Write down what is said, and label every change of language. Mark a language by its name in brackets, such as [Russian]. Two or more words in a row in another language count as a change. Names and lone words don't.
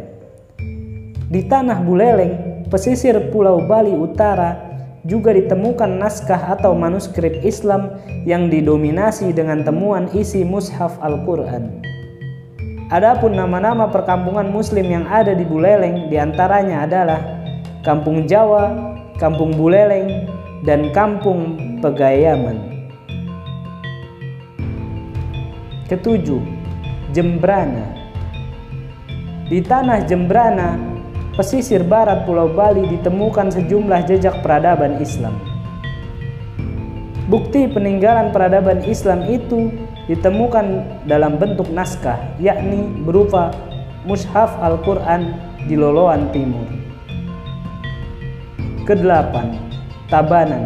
[Indonesian] Di tanah Buleleng, pesisir Pulau Bali Utara, juga ditemukan naskah atau manuskrip Islam yang didominasi dengan temuan isi mushaf Al-Quran. Adapun nama-nama perkampungan Muslim yang ada di Buleleng diantaranya adalah Kampung Jawa, Kampung Buleleng, dan Kampung Pegayaman. Ketujuh, Jembrana. Di tanah Jembrana, pesisir barat Pulau Bali, ditemukan sejumlah jejak peradaban Islam. Bukti peninggalan peradaban Islam itu ditemukan dalam bentuk naskah, yakni berupa mushaf Al-Quran di Loloan Timur. Kedelapan, Tabanan.